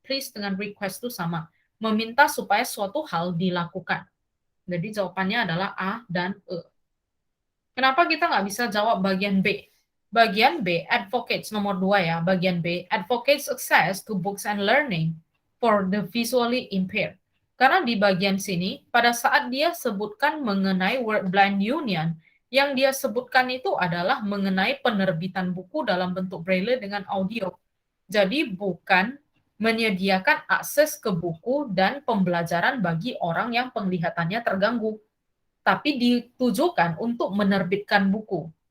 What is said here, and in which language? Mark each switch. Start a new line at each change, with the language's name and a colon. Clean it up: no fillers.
Indonesian: Please dengan request itu sama, meminta supaya suatu hal dilakukan. Jadi jawabannya adalah A dan E. Kenapa kita nggak bisa jawab bagian B? Bagian B,
English: advocates
Indonesian: nomor 2 ya, bagian B,
English: advocates access to books and learning for the visually impaired.
Indonesian: Karena di bagian sini, pada saat dia sebutkan mengenai Word Blind Union, yang dia sebutkan itu adalah mengenai penerbitan buku dalam bentuk Braille dengan audio. Jadi bukan menyediakan akses ke buku dan pembelajaran bagi orang yang penglihatannya terganggu, tapi ditujukan untuk menerbitkan buku.